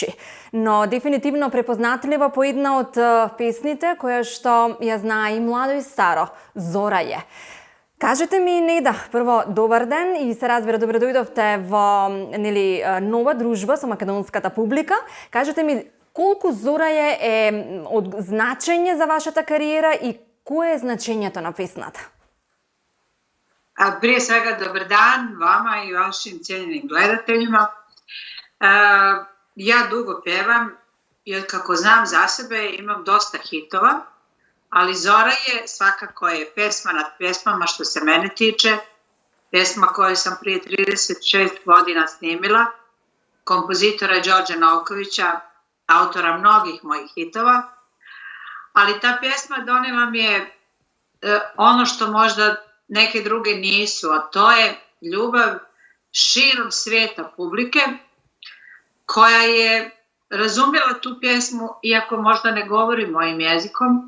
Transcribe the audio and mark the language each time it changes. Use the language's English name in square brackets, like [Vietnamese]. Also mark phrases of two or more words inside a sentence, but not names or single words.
[Macedonian] Но дефинитивно препознатлива по една од песните која што ја знае и младо и старо, Зора е. Кажете ми, Неда, прво добар ден и се разбира добре дојдовте во нова дружба со македонската публика. Кажете ми, колку Зора е од значење за вашата кариера и кое е значењето на песната? [Croatian] Prije svega, dobar dan vama i vašim cijenjenim gledateljima. Ja dugo pevam i od kako znam za sebe imam dosta hitova, ali Zora je svakako je pesma nad pesmama što se mene tiče, pesma koju sam prije 36 godina snimila, kompozitora Đorđa Novkovića, autora mnogih mojih hitova, ali ta pjesma donela mi je ono što možda neke druge nisu, a to je ljubav širom svijeta publike koja je razumjela tu pjesmu, iako možda ne govori mojim jezikom.